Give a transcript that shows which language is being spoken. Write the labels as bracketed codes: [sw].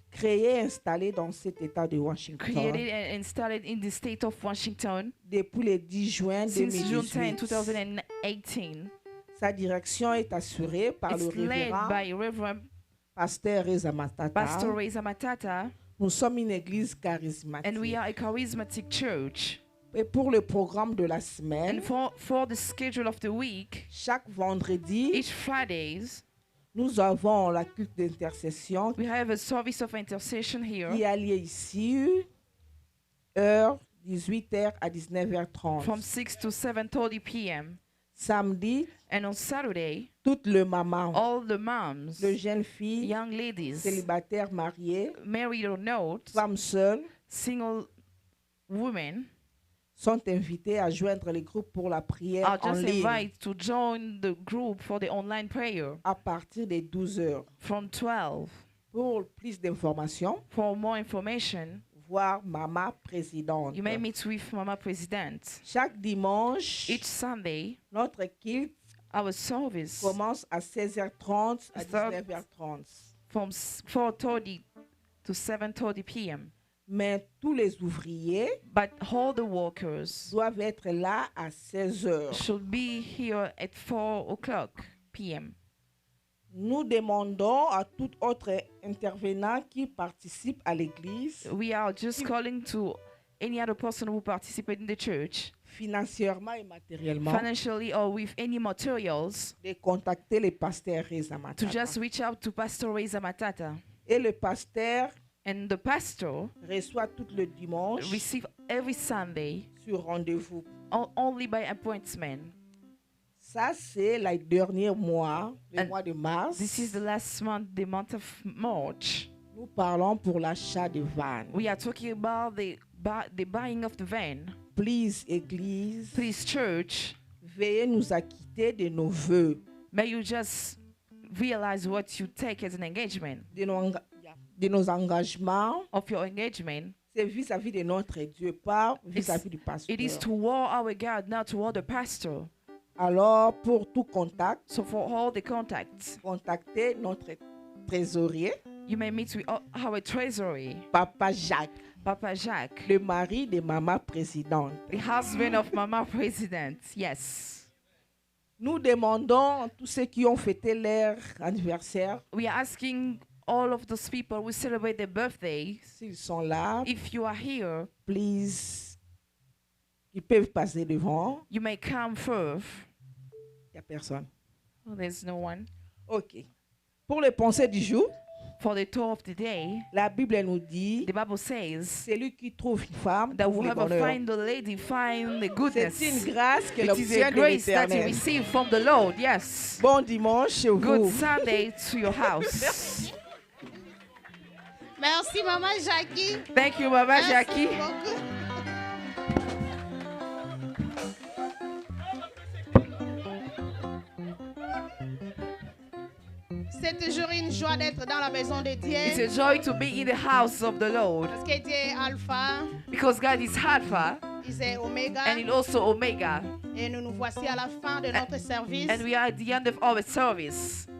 [fr] créée et installée dans cet état de Washington [en] created and installed in the state of Washington [fr] depuis le 10 juin [en] since June 10, [fr] 2018. [en] 2018. [fr] Sa direction est assurée par le [en] It's led [fr] révérend [en] by Reverend [fr] Pasteur Reza Matata. [en] Pastor Reza Matata, [fr] Nous sommes une église [en] and [fr] charismatique. [en] we are a charismatic church. [fr] Et pour le programme de la semaine, [en] And for the schedule of the week, [fr] chaque vendredi, [en] each Fridays, [fr] nous avons la culte d'intercession [en] we have a service of intercession [fr] qui [en] here [fr] a lieu ici, heure 18h à 19h30. [en] from 6 to 7:30 p.m. [fr] Samedi, [en] And on Saturday, [fr] toutes les mamans, [en] all the moms, [fr] les jeunes filles, [en] young ladies, [fr] célibataires mariées, [en] married or not, [fr] femmes seules, [en] single women, [fr] sont invitées à joindre les groupes pour la prière [en] are [fr] en [en] just [fr] ligne [en] invited to join the group for the online prayer [fr] à partir de 12h. [en] from 12. [fr] Pour plus d'informations, [en] For more information, [fr] voir Maman Présidente. [en] you may meet with Mama President. [fr] Chaque dimanche, [en] Each Sunday, [fr] notre culte [en] our service [fr] commence à 16h30 à [en] Start. [fr] 19h30. [en] from 4:30 to 7:30 p.m. [fr] Mais tous les ouvriers [en] But all the workers [fr] doivent être là à 16h. [en] should be here at 4 o'clock p.m. [fr] Nous demandons à tout autre intervenant qui participe à l'église, [en] We are just calling to any other person who participate in the church, [fr] financièrement et matériellement, [en] financially or with any materials, [fr] de contacter le pasteur Reza [en] to [fr] Matata. [en] just reach out to Pastor Reza Matata. [fr] Et le pasteur [en] And the pastor [fr] reçoit tout le dimanche [en] receive every Sunday [fr] sur rendez-vous. [en] only by appointment. [fr] Ça, c'est le dernier mois, le [en] And [fr] mois de mars. [en] This is the last month, the month of March. [fr] Nous parlons pour l'achat de vannes. [en] We are talking about the buying of the van. Please, Église, Please, church, [fr] veuillez nous acquitter de nos vœux, [en] may you just realize what you take as an engagement [fr] de nos engagements. [en] of your engagement. [fr] C'est vis-à-vis de notre Dieu, pas vis-à-vis du pasteur. [en] It is toward our God, not toward the pastor. [fr] Alors, pour tout contact, [en] So for all the contacts, [fr] contactez notre trésorier, [en] you may meet with our treasury, [fr] Papa Jacques, [en] Papa Jacques, [fr] le mari de Maman Présidente. [en] the husband of Mama President. Yes. [fr] Nous demandons à tous ceux qui ont fêté leur anniversaire, [en] We are asking all of those people who celebrate their birthday, [fr] s'ils sont là, [en] if you are here, please, [fr] ils peuvent passer devant. [en] you may come first. [fr] Il n'y a personne. [en] Oh, there's no one. OK. [fr] Pour les pensées du jour, [en] For the tour of the day, [fr] la Bible nous dit, [en] the Bible says [fr] celui qui trouve une femme [en] that [fr] trouve le [en] whoever [fr] bonheur. [en] find the lady find the goodness. [fr] C'est une grâce que [en] It is [fr] l'obtient [en] a [fr] de [en] grace that you [fr] l'Éternel. [en] receive from the Lord. Yes. [fr] Bon dimanche chez [en] Good [fr] vous. [en] Sunday to your house. [fr] Merci, Maman Jackie. [en] Thank you, Mama [fr] Merci [en] Jackie. [fr] beaucoup. C'est toujours une joie d'être dans la maison de Dieu. [en] It's a joy to be in the house of the Lord. [fr] Parce que Dieu est Alpha. [en] Because God is Alpha. [fr] Il est Omega. [en] And He's also Omega. [fr] Et nous nous voici à la fin de notre service. [en] And we are at the end of our service.